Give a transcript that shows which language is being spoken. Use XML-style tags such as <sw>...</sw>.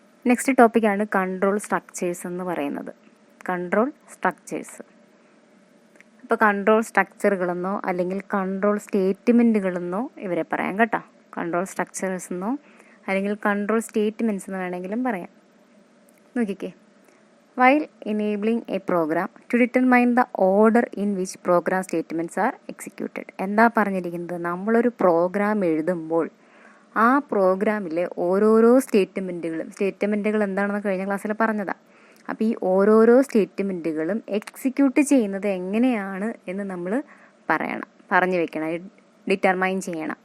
<ml>Next ടോപ്പിക്കാണ് control structures എന്ന് പറയുന്നത്. Control structures. അപ്പോൾ കൺട്രോൾ സ്ട്രക്ചറുകളെന്നോ അല്ലെങ്കിൽ കൺട്രോൾ സ്റ്റേറ്റ്മെൻറ്റുകളെന്നോ ഇവരെ പറയാം കേട്ടോ. കൺട്രോൾ സ്ട്രക്ചേഴ്സ് എന്നോ അല്ലെങ്കിൽ കൺട്രോൾ സ്റ്റേറ്റ്മെൻറ്റ്സ് എന്ന് വേണമെങ്കിലും പറയാം. നോക്കിക്കേ.</ml> <en>While enabling a program to determine the order in which program statements are executed.</en> <ml>എന്താ പറഞ്ഞിരിക്കുന്നത്? നമ്മളൊരു പ്രോഗ്രാം എഴുതുമ്പോൾ ആ പ്രോഗ്രാമിലെ ഓരോരോ സ്റ്റേറ്റ്മെൻറ്റുകൾ എന്താണെന്ന് കഴിഞ്ഞ ക്ലാസ്സിൽ പറഞ്ഞതാണ്. അപ്പോൾ ഈ ഓരോരോ സ്റ്റേറ്റ്മെൻറ്റുകളും എക്സിക്യൂട്ട് ചെയ്യുന്നത് എങ്ങനെയാണ് എന്ന് നമ്മൾ പറഞ്ഞു വെക്കണം, ഡിറ്റർമൈൻ ചെയ്യണം.</ml>